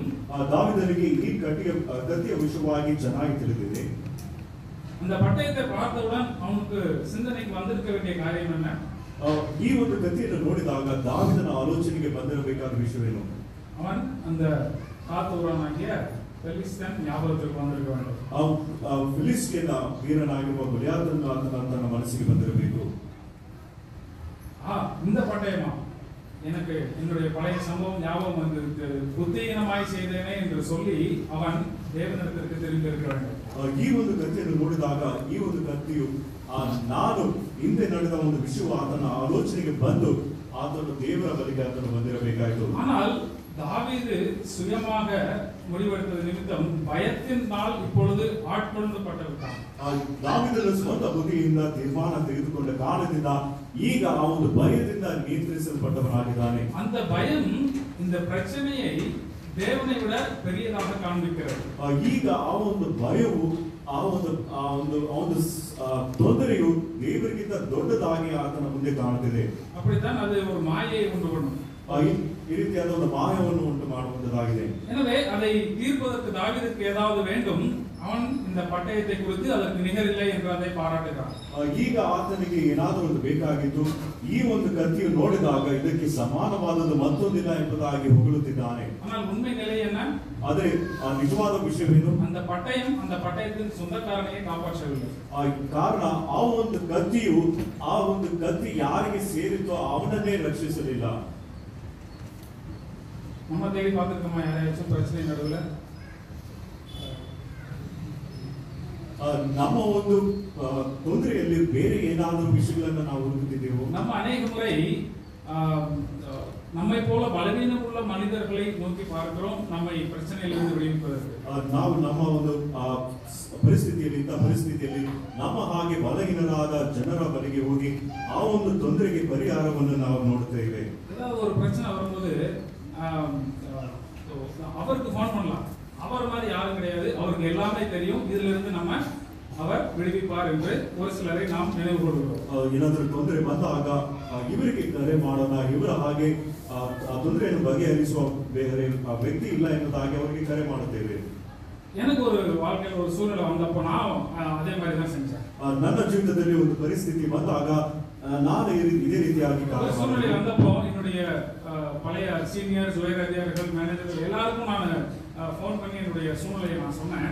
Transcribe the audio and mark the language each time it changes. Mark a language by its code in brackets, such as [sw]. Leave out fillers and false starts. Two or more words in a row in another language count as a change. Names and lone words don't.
[kn] ದಾವೀದನಿಗೆ ಈ ಕತ್ತಿಯ ವಿಷಯವಾಗಿ ಚೆನ್ನಾಗಿ ತಿಳಿದಿದೆ. [ta] அந்த பட்டயத்தை பார்த்தவுடன் அவனுக்கு சிந்தனைக்கு வந்திருக்க வேண்டிய காரியம் என்ன? [kn] ಈ ಒಂದು ಕಥೆಯನ್ನು ನೋಡಿದಾಗ ದಾವೀದನ ಆಲೋಚನೆಗೆ ಬಂದಿರಬೇಕಾದ ವಿಷಯವೇನು? [ta] அவன் அந்த காத்தூரானாகிய பெலிஸ்தன் ஞாபகத்துக்கு வந்திருக்க வேண்டும். [kn] ಫಿಲಿಸ್ಟಿಯನ ವೀರನಾಗಿರುವ ಗೊಲಿಯಾತನ ತನ್ನ ಮನಸ್ಸಿಗೆ ಬಂದಿರಬೇಕು. [ta] இந்த பட்டயமா எனக்கு என்னுடைய பழைய சம்பவம் ஞாபகம் வந்திருக்கு, புத்தியீனமாய் செய்தேனே என்று சொல்லி அவன் தேவனிடத்திற்கு திரும்பி இருக்க வேண்டும். [kn] ಈ ಒಂದು ಕಥೆಯನ್ನು ನೋಡಿದಾಗ ಈ ಒಂದು ಕಥೆಯು ನಾನು ಹಿಂದೆ ನಡೆದ ಒಂದು ವಿಷಯವು ಆತನ ಆಲೋಚನೆಗೆ ಬಂದು ಆತನು ದೇವರ ಬಳಿಗೆ ಆತನು ಬಂದಿರಬೇಕಾಯಿತು. [ta] ஆனால் தாவீது சுயமாக முடிவெடுத்தது நிமித்தம் பயத்தினால் இப்பொழுது ஆட்கொள்ளப்பட்டிருக்கான். [kn] ದಾವೀದನ ಸ್ವಂತ ಬುದ್ಧಿಯಿಂದ ತೀರ್ಮಾನ ತೆಗೆದುಕೊಂಡ ಕಾರಣದಿಂದ ಈಗ ಆ ಒಂದು ಭಯದಿಂದ ನಿಯಂತ್ರಿಸಲ್ಪಟ್ಟವನಾಗಿದ್ದಾನೆ. [ta] அந்த பயம் இந்த பிரச்சனையை தேவனை விட பெரியதாக காண்பிக்கிறது. [kn] ಈಗ ಆ ಒಂದು ಭಯವು ಆ ಒಂದು ತೊಂದರೆಯು ದೇವರಿಗಿಂತ ದೊಡ್ಡದಾಗಿ ಆತನ ಮುಂದೆ ಕಾಣುತ್ತಿದೆ. [ta] அப்படித்தான் அது ஒரு மாயை உண்டு பண்ணும். [kn] ಈ ರೀತಿಯಾದ ಒಂದು ಮಾಯವನ್ನು ಉಂಟು ಮಾಡುವಂತದಾಗಿದೆ. [ta] எனவே அதை தீர்ப்பதற்கு தாவீதுக்கு ஏதாவது வேண்டும். அவன் இந்த பட்டயத்தை குறித்து அதற்கு நிகரில்லை என்று அதை பாராட்டுகிறான். [kn] ಈಗ ಆತನಿಗೆ ಏನಾದರೂ ಒಂದು ಬೇಕಾಗಿತ್ತು. ಈ ಒಂದು ಕಥೆಯನ್ನು ನೋಡಿದಾಗ ಇದಕ್ಕೆ ಸಮಾನವಾದದ್ದು ಮತ್ತೊಂದಿಲ್ಲ ಎಂಬುದಾಗಿ ಹೊಗಳುತ್ತಿದ್ದಾನೆ. [ta] ஆனால் உண்மை நிலை என்ன? [kn] ಆದರೆ ನಿಜವಾದ ವಿಷಯವೇನು? [ta] அந்த பட்டயம் அந்த பட்டயத்தின் சொந்தக்காரனையே காப்பாற்றவில்லை. [kn] ಕಾರಣ ಆ ಒಂದು ಕತ್ತಿ ಯಾರಿಗೆ ಸೇರಿತೋ ಅವನನ್ನೇ ರಕ್ಷಿಸಲಿಲ್ಲ. [ta] நம்ம தேடி பார்த்துருக்கோமா யாரையாச்சும் பிரச்சனை நடுவில்? [kn] ನಮ್ಮ ಒಂದು ತೊಂದರೆಯಲ್ಲಿ ಬೇರೆ ಏನಾದರೂ ವಿಷಯಗಳನ್ನು ನಾವು ಹುಡುಕುತ್ತಿದ್ದೆವು. [ta] நம்ம அநேக முறை நம்மை போல பலவீனம் உள்ள மனிதர்களை நோக்கி பார்க்கிறோம் நம்மை பிரச்சனையிலிருந்து விடுவிப்பதற்கு. [kn] ನಾವು ನಮ್ಮ ಒಂದು ಪರಿಸ್ಥಿತಿಯಲ್ಲಿ ನಮ್ಮ ಹಾಗೆ ಬಲಹೀನರಾದ ಜನರ ಬಳಿಗೆ ಹೋಗಿ ಆ ಒಂದು ತೊಂದರೆಗೆ ಪರಿಹಾರವನ್ನು ನಾವು ನೋಡುತ್ತೇವೆ. [ta] ஏதாவது ஒரு பிரச்சனை வரும்போது அவருக்கு ஃபோன் பண்ணலாம். அவர் மாதிரி யாரும் கிடையாது, அவருக்கு எல்லாமே தெரியும், இதுல இருந்து நம்ம அவர் விடுவிப்பார் என்று ஒரு சிலரை நாம் நினைவு கொள்கிறோம். [kn] ಏನಾದರೂ ತೊಂದರೆ ಬಂದಾಗ ಇವರಿಗೆ ಕರೆ ಮಾಡೋಣ, ಇವರ ಹಾಗೆ ಆ ತೊಂದರೆಯನ್ನು ಬಗೆಹರಿಸುವ ಬೇರೆ ವ್ಯಕ್ತಿ ಇಲ್ಲ ಎಂಬುದಾಗಿ ಅವರಿಗೆ ಕರೆ ಮಾಡುತ್ತೇವೆ. [ta] எனக்கு ஒரு வாழ்க்கையில் ஒரு சூழ்நிலை வந்தப்போ நான் அதே மாதிரி தான் செஞ்சேன். [kn] ನನ್ನ ಜೀವಿತದಲ್ಲಿ ಒಂದು ಪರಿಸ್ಥಿತಿ ಬಂದಾಗ ನಾನು ಇದೇ ರೀತಿಯಾಗಿ [ta] சூழ்நிலை வந்தப்போ என்னுடைய பழைய சீனியர்ஸ், உயர் அதிகாரிகள், மேனேஜர்கள் எல்லாருக்கும் நான் ஃபோன் பண்ணி என்னுடைய சூழ்நிலையை நான் சொன்னேன்.